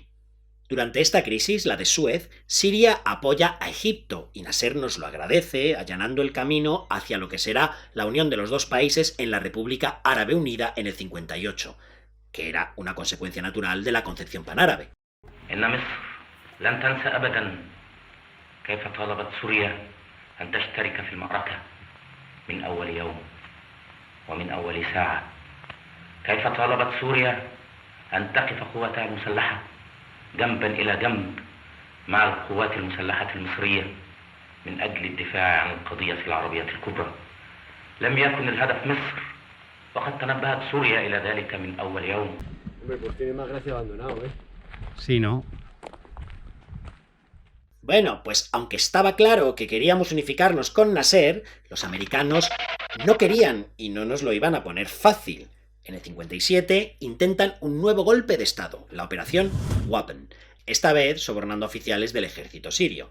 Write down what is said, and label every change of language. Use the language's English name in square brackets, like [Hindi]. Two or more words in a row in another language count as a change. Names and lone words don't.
[Spanish] Durante esta crisis, la de Suez, Siria apoya a Egipto y Nasser nos lo agradece, allanando el camino hacia lo que será la unión de los dos países en la República Árabe Unida en el 58, que era una consecuencia natural de la concepción panárabe. [Arabic] أن تشترك في المعركة من أول يوم ومن أول ساعة كيف طالبت سوريا أن تقف قواتها المسلحة جنبا إلى جنب مع القوات المسلحة المصرية من أجل الدفاع عن القضية العربية الكبرى لم يكن الهدف مصر وقد تنبهت سوريا إلى ذلك من أول يوم. [Spanish] Sí, ¿no? Bueno, pues aunque estaba claro que queríamos unificarnos con Nasser, los americanos no querían y no nos lo iban a poner fácil. En el 57 intentan un nuevo golpe de estado, la Operación Wapen, esta vez sobornando oficiales del ejército sirio.